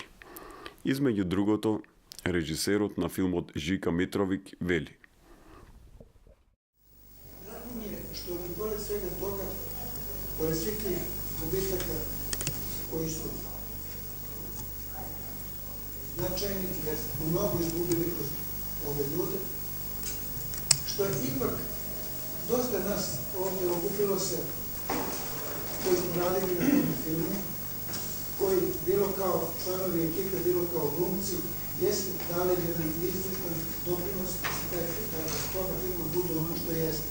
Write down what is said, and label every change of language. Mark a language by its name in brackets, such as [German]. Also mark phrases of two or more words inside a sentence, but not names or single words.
[Macedonian] Измеѓу другото, режисерот на филмот Жика Митровиќ вели: [Serbian] Драго ми е што и поред свега тога, поред свих тих губитака кои су значајни, jer mnogo izgubili kroz ove ljude, što je ipak dosta nas ovdje okupilo se koji smo radili na tom filmu, koji bilo kao članovi ekipe, bilo kao glumci, jesu dali jedan izvrstan doprinos da toga filma bude ono što jeste.